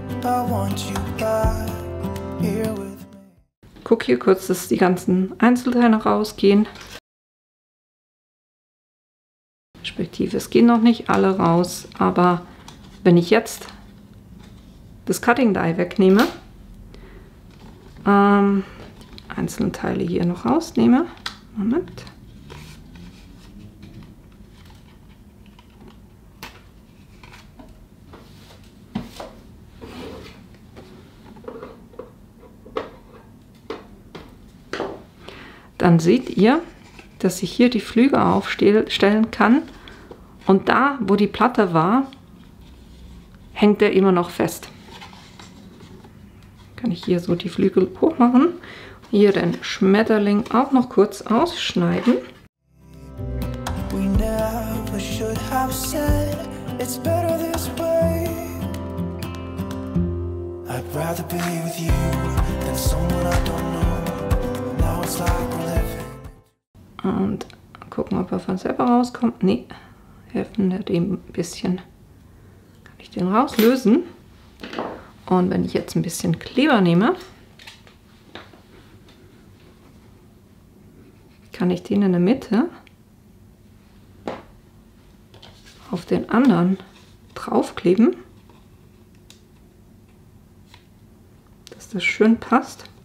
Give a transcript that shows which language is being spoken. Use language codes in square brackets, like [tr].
[en] I want you back here with me. [de] Guck hier kurz, dass die ganzen Einzelteile rausgehen. Respektive, es gehen noch nicht alle raus, aber wenn ich jetzt das Cutting Die wegnehme, die einzelnen Teile hier noch rausnehme, Moment. Dann seht ihr, dass ich hier die Flügel aufstellen kann und da, wo die Platte war, hängt der immer noch fest. Kann ich hier so die Flügel hoch machen. Hier den Schmetterling auch noch kurz ausschneiden. [en] We never should have said it's better this way. I'd rather be with you than someone I don't know. Now it's like we're living. [de] Und gucken, ob er von selber rauskommt. Nee, helfen wir dem ein bisschen. Kann ich den rauslösen. Und wenn ich jetzt ein bisschen Kleber nehme, kann ich den in der Mitte auf den anderen draufkleben, dass das schön passt.